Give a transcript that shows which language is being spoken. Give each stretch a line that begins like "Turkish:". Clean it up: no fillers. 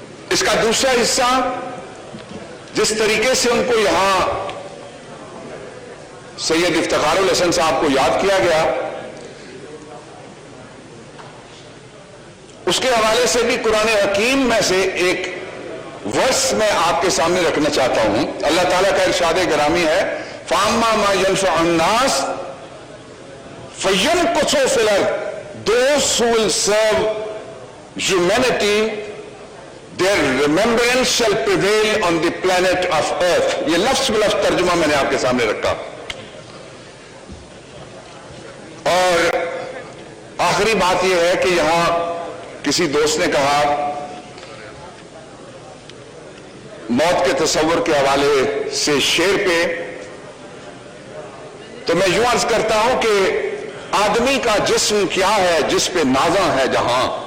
Urdu: اس کا دوسرا حصہ جس طریقے سے ان کو یہاں سید افتخار الحسن صاحب کو یاد کیا گیا، اس کے حوالے سے بھی قرآن حکیم میں سے ایک ورس میں آپ کے سامنے رکھنا چاہتا ہوں.
Arabic: اللہ تعالیٰ کا ارشاد گرامی ہے فَأَمَّا مَا يَنْفَعُ النَّاسَ فَيَنْقُصُ فِي الْأَرْضِ.
English: Those who will serve humanity, their remembrance shall prevail on the planet of earth.
Urdu: یہ لفظ بلفظ ترجمہ میں نے آپ کے سامنے رکھا. اور آخری بات یہ ہے کہ یہاں کسی دوست نے کہا موت کے تصور کے حوالے سے شعر پہ، تو میں یوں عرض کرتا ہوں کہ آدمی کا جسم کیا ہے جس پہ نازاں ہے جہاں.